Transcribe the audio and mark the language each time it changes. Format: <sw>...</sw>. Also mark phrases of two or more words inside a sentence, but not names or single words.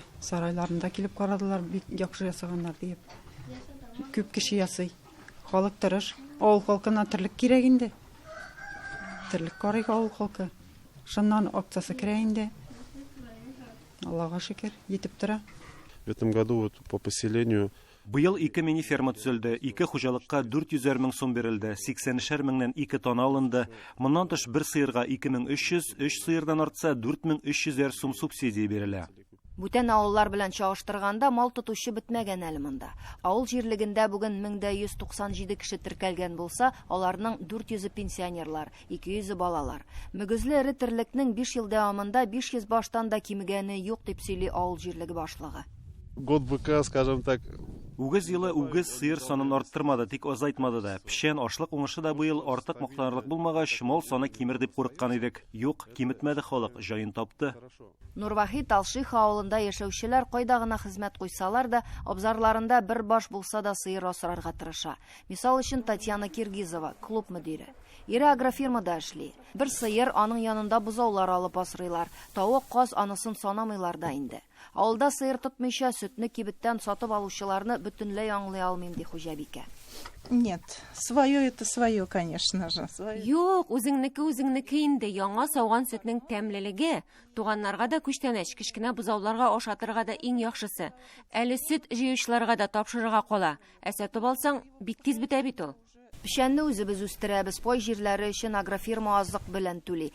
<tt>Сарайларында килеп карадылар, бик яхшы ясаганнар дип. Күп кеше ясый. Халык тырыш. Авыл халкына терлек кирәк инде. Терлек карыйга авыл халкы. Шуннан акциясы керә инде. Аллага шөкер, җитеп тора.</tt> <ru>В этом году вот по поселению</ru> <tt>Быел 2 мини-ферма төзелде, 2 хуҗалыкка 400 мең сум бирелде, 80 меңнән 2 тонна алынды. Моннан тыш бер сыерга 2300, 3 сыердан артса 4300 сум субсидия бирелә. Бүтән авыллар белән чагыштырганда мал тотучы бетмәгән әле монда. Авыл җирлегендә бүген 1197 кеше теркәлгән булса, аларның 400 пенсионерлар, 200 балалар. Мөгезле эре терлекнең 5 ел дәвамында 500 баштан да кимегәне юк дип сөйли авыл җирлеге башлыгы.</tt> <ru>Год быка, скажем так,</ru> <tt>Үгіз елы үгіз сыйыр санын арттырмады, тик азайтмады да. Пішен ашлык уңышы да быел артык мактанырлык булмагач, мал саны кимер дип курыккан идек. Юк, киметмәде халык, җаен тапты. Нурвахит Алших авылында яшәүчеләр кайда гына хезмәт куйсалар да, абзарларында бер баш булса да сыйыр асрарга тырыша. Мисал өчен Татьяна Киргизова, клуб мөдире. Ире агрофирмада эшли. Бер сыйыр аның янында бузаулар алып асрыйлар. Тавык, каз анысын санамыйлар да инде. Авылда сыйыр тотмыйча сөтне кибеттән сатып алучыларны бөтенләй аңлый алмыйм ди хуҗабикә.</tt> <ru>Нет, свое это свое, конечно же.</ru> <tt>Юк, үзеңнеке инде. Яңа сауган сөтнең тәмлелеге туганнарга да күчтәнәч, кичкенә бузауларга ашатырга да иң яхшысы. Әле сөт җыючыларга да тапшырырга кала. Ә сатып алсаң, бик тиз бетә бит ул. Пешәнне үзебез үстерәбез, пай җирләре өчен агрофирма азык белән түли.</tt>